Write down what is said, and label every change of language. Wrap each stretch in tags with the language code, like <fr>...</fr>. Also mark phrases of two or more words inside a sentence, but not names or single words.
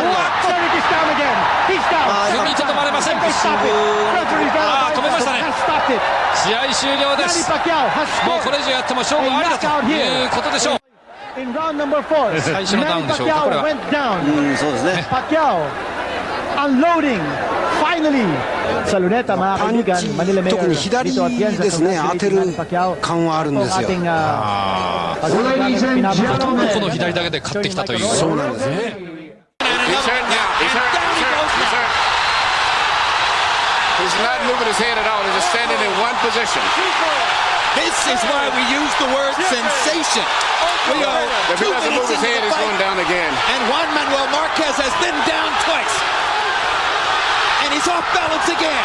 <ja>踏みとどまれません。止めましたね。試合終了です。もうこれ以上やっても勝負ありだということでしょう。最初のダウンでしょうか、これは。そうですね。</ja> <en>Unloading finally</en> <tl>sa luneta, mga kaibigan, Manila Mayor</tl> <ja>特に左ですね、当てる感はあるんですよ。ほとんどこの左だけで勝ってきたという。そうなんですね。</ja> <en>He's not moving his head at all. He's just standing in one position. This is why we use the word sensation. We are if he doesn't move his head, he's going down again. And Juan Manuel Marquez has been down twice. And he's off balance again.</en>